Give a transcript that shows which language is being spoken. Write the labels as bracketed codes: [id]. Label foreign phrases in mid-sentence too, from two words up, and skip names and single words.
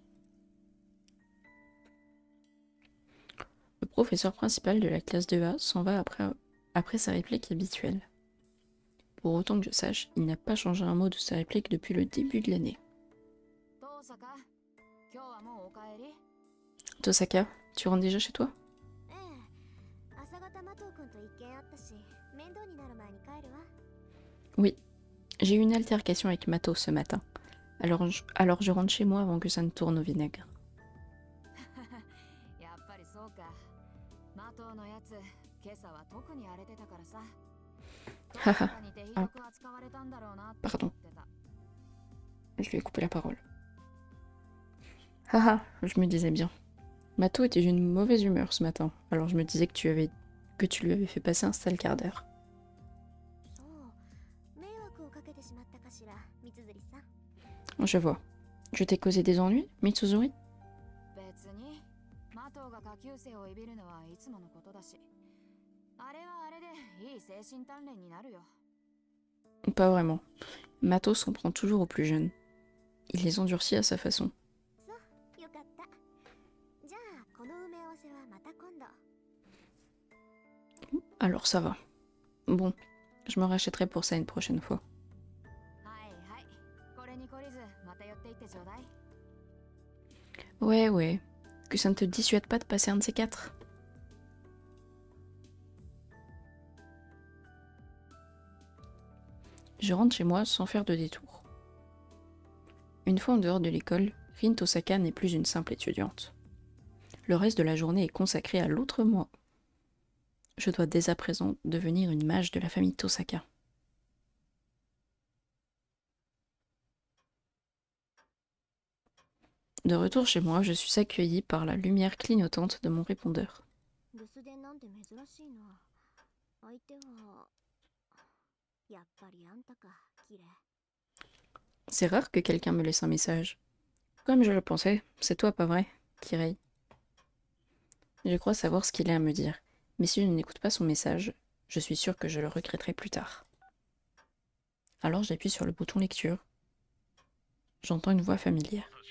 [fr] Le professeur principal de la classe 2A s'en va après sa réplique habituelle. Pour autant que je sache, il n'a pas changé un mot de sa réplique depuis le début de l'année. Tosaka, tu rentres déjà chez toi? [ja] ええ。朝方マトウ君と一件あったし、面倒になる前に帰るわ。 [fr] Oui, j'ai eu une altercation avec Mato ce matin. Alors je rentre chez moi avant que ça ne tourne au vinaigre. [ja] やっぱりそうか。マトウのやつ、今朝は特に荒れてたからさ。どこかに手ひどく扱われたんだろうなって思ってた。 [fr] Je lui ai coupé la parole. Haha, je me disais bien. Mato était d'une mauvaise humeur ce matin, alors je me disais que que tu lui avais fait passer un sale quart d'heure. [ja] そう迷惑をかけてしまったかしら、三辻さん。 [fr] Je vois. Je t'ai causé des ennuis, Mitsuzuri? [ja] 別にマトウが下級生をいびるのはいつものことだし、あれはあれでいい精神鍛錬になるよ。 [fr] Pas vraiment. Mato s'en prend toujours aux plus jeunes. Il les endurcit à sa façon. [ja] そうよかった。じゃあこの埋め合わせはまた今度。 [fr] Alors ça va. Bon, je me rachèterai pour ça une prochaine fois. [ja] はいはい。これに懲りずまた寄っていってちょうだい。 [fr] Ouais, ouais. Que ça ne te dissuade pas de passer un de ces quatre. Je rentre chez moi sans faire de détour. Une fois en dehors de l'école, Rin Tosaka n'est plus une simple étudiante. Le reste de la journée est consacré à l'autre moi. Je dois dès à présent devenir une mage de la famille Tosaka. De retour chez moi, je suis accueillie par la lumière clignotante de mon répondeur. [ja] 留守電なんて珍しいな。相手はやっぱりあんたか、綺麗。 [fr] C'est rare que quelqu'un me laisse un message. Comme je le pensais, c'est toi, pas vrai, Kirei. Je crois savoir ce qu'il a à me dire, mais si je n'écoute pas son message, je suis sûre que je le regretterai plus tard. Alors j'appuie sur le bouton lecture. J'entends une voix familière.